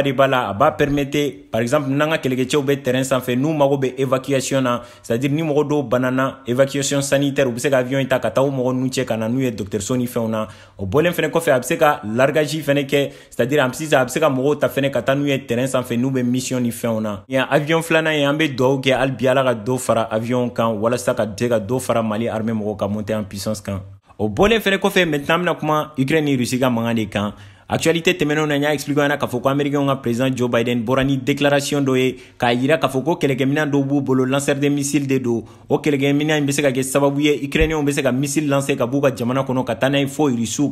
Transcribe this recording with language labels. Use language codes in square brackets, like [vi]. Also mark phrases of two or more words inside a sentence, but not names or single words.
[bm] de b'a la a b'a permettre par exemple n'an ka kɛlɛkɛcɛw bɛ terrain sanfɛ n'u mago bɛ évacuation na c'est-à-dire ni mɔgɔ dɔw banana [fr] évacuation sanitaire [bm] u bɛ se ka avion in ta ka taa o mɔgɔ ninnu cɛ ka na n'u ye dɔgɔtɔrɔso ni fɛnw na o bɔlen fɛnɛ kɔfɛ a bɛ se ka largage fɛnɛ kɛ [fr] c'est-à-dire en plus [bm] a bɛ se ka mɔgɔw ta fɛnɛ ka taa n'u ye terrain sanfɛ n'u bɛ mission ni fɛnw na yan avion filanan ye an bɛ dugawu kɛ hali bi Ala ka dɔ fara avion kan walasa ka se ka dɔ fara Mali armée mɔgɔw ka [fr] monter en puissance [bm] kan o bɔlen fɛnɛ kɔfɛ maintenant an bɛna kuma Ukraine ni Russie ka mankan de kan actualité tɛmɛnenw na n y'a expliqué ɲɛna k'a fɔ ko américain ka président Joe Biden bɔra ni déclaration dɔ ye k'a yira k'a fɔ ko kɛlɛkɛminɛn dɔw b'u bolo [fr] lanceur de missile [bm] de don o kɛlɛkɛminɛn in bɛ se ka kɛ sababu ye Ukrainiens bɛ se ka [fr] missile lancer [bm] ka b'u ka jamana kɔnɔ ka taa n'a ye fo Russiw